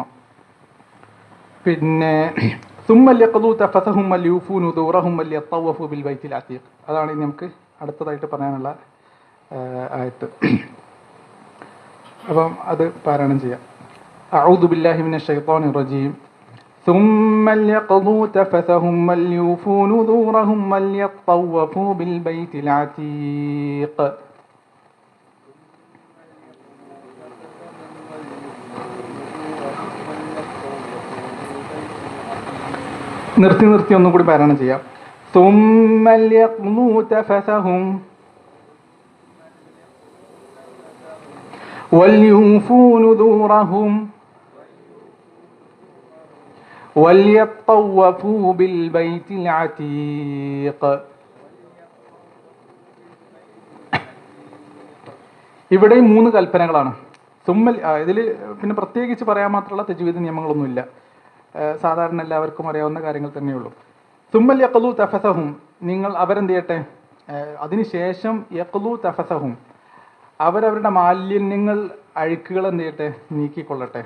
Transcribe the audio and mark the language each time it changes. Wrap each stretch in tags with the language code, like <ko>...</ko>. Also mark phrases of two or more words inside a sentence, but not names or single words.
<ml>പിന്നെ അതാണ് ഇനി നമുക്ക് അടുത്തതായിട്ട് പറയാനുള്ള ആയത്ത്. അപ്പം അത് പാരായണം ചെയ്യാം.</ml> <ar>أعوذ بالله من الشيطان الرجيم. ثم ليقضوا تفثهم وليوفوا نذورهم وليطوفوا بالبيت العتيق.</ar> <ml>നിർത്തി ഒന്നും കൂടി പാരായണം ചെയ്യാം.</ml> <ar>ثم ليقضوا تفثهم وليوفوا نذورهم وليطوفوا بالبيت العتيق.</ar> <ml>ഇവിടെ 3 കൽപ്പനകളാണ്. ഇതിൽ പിന്നെ പ്രത്യേകിച്ച് പറയാൻ മാത്രമുള്ള തജ്വീദ് നിയമങ്ങളൊന്നുമില്ല, സാധാരണ എല്ലാവർക്കും അറിയാവുന്ന കാര്യങ്ങൾ തന്നെയുള്ളൂ.</ml> <ar>ثم ليقضوا تفثهم,</ar> <ml>നിങ്ങൾ അവരെന്ത് ചെയ്യട്ടെ, അതിനുശേഷം</ml> <ar>ليقضوا تفثهم,</ar> <ml>അവരവരുടെ മാലിന്യങ്ങൾ അഴുക്കുകൾ എന്ത് ചെയ്യട്ടെ, നീക്കിക്കൊള്ളട്ടെ.</ml>